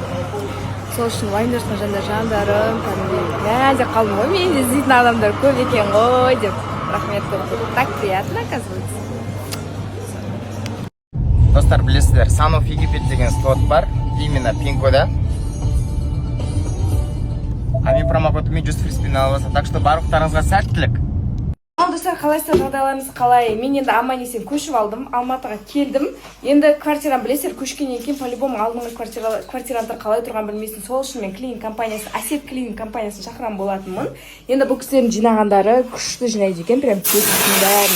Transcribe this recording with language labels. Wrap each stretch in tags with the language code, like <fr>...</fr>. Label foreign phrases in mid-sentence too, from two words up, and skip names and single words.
<kk>Сол үшін уайымдап жатқан жандарым, мәнде қалдым ғой, мені іздейтін адамдар көп екен ғой деп. Рахмет көп.</kk> <ru>Так приятно, оказывается.</ru> <kk>Достар, білесіздер, Sun of Египет деген слот бар, именно Пинкода. А мен промокодымен</kk> <en>just free spin</en> <kk>алып жатыр,</kk> <ru>так что</ru> <kk>барлықтарыңызға сәттілік. Достар, қалайсыздар, жағдайларыңыз қалай? Мен енді аман-есен көшіп алдым, Алматыға келдім. Енді квартираны білесіздер, көшкеннен кейін по-любому алдыңғы квартиранттар қалай тұрған білмейсің. Сол үшін мен клининг компаниясы, Асет клининг компаниясын шақырған болатынмын. Енді бұл кісілердің жинағандары күшті жинайды екен, прям кетсін бәрін.</kk>